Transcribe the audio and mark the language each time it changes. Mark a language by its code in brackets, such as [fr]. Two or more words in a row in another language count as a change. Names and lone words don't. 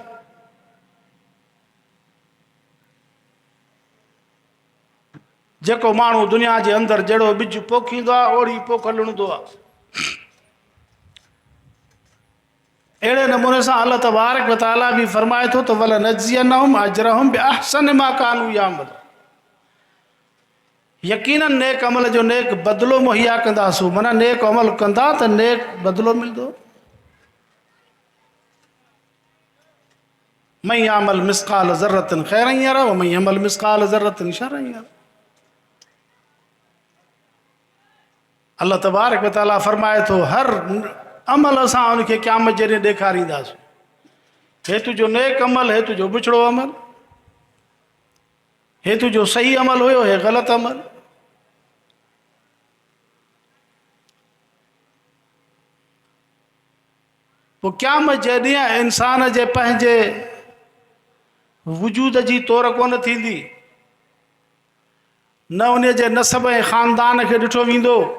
[sd] जेको माण्हू दुनिया जे अंदरि जहिड़ो बिज पोखींदो आहे ओड़ी पोख लुणंदो आहे। अहिड़े नमूने सां अल्लाह तबारक व तआला बि फरमाए थो त [ar] ولنجزينهم أجرهم بأحسن ما كانوا يعملون. [sd] यकीनन नेक अमल जो नेक बदिलो मुहैया कंदासूं, माना नेक अमल कंदा त नेक बदिलो मिलंदो। [ar] من يعمل مثقال ذرة خيرا يره ومن يعمل مثقال ذرة شرا يره. [sd] अल्लाह तबारक व तआला फरमाए थो हर अमल असां उनखे क़यामत जे ॾींहुं ॾेखारींदासीं। हे तुंहिंजो नेक अमल, हे तुंहिंजो बिछड़ो अमल, हे तुंहिंजो सही अमल हुयो, हे ग़लति अमल। पोइ क़यामत जे ॾींहुं इंसान जे पंहिंजे वजूद जी तौर कोन थींदी, न उन जे नसब ऐं ख़ानदान खे ॾिठो वेंदो।